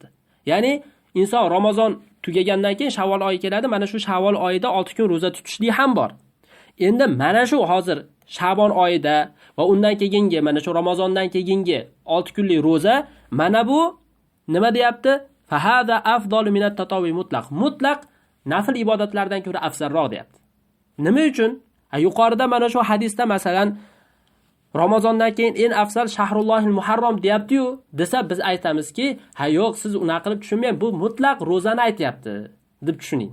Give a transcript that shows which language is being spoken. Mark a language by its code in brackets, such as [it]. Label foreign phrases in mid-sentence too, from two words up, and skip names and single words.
[uz] Ya'ni inson Ramazon tugagandan keyin Shavvol oyi keladi. Mana shu Shavvol oyida 6 kun roza tutishlik ham bor. Endi mana shu hozir Sha'bon oyida va undan keyingi mana shu Ramazondan keyingi 6 kunlik roza, mana bu nima deyapti? [ar] فهذا أفضل من التطوع المطلق. [uz] Mutlaq nafl ibodatlardan ko'ra afzalroq deyapti. Nima uchun? Yuqorida mana shu hadisda masalan Ramazondan keyin eng afzal [ar] شهر الله المحرم [uz] deyapti-yu, desa biz aytamizki, ha yo'q, siz unaqa qilib tushunmaysiz, bu mutlaq rozani aytayapti deb tushuning.